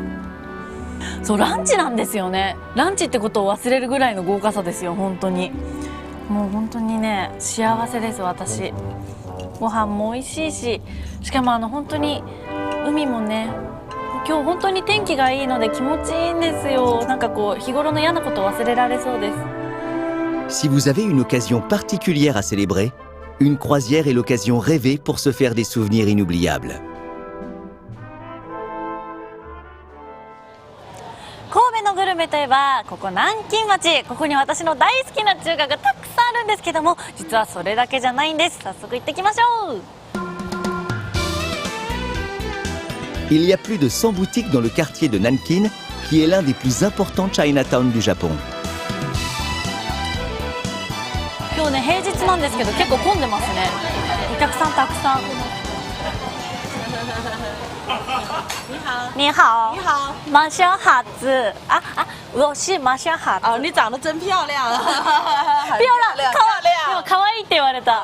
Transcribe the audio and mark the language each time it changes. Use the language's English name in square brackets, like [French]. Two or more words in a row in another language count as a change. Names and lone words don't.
[Japanese] そう、ランチなんですよね。ランチってことを忘れるぐらいの豪華さですよ。本当にもう本当にね、幸せです。私、ご飯も美味しいし、しかも本当に海もね、今日本当に天気がいいので気持ちいいんですよ。なんかこう日頃の嫌なことを忘れられそうです。 [French] Si vous avez une occasion particulière à célébrer, une croisière est l'occasion rêvée pour se faire des souvenirs inoubliables. [Japanese] 神戸のグルメといえばここ南京町、ここに私の大好きな中華がたくさんあるんですけども、実はそれだけじゃないんです。早速行ってきましょう。 [French] Il y a plus de 100 boutiques dans le quartier de Nankin, qui est l'un des plus importants Chinatown du Japon. [Japanese] 今日ね、平日なんですけど結構混んでますね。お客さんたくさん。 [Chinese] 你好，你好，马小哈子啊，我是马小哈子。哦，你长得真漂亮，漂亮，漂亮， [Japanese] 可愛いって言われ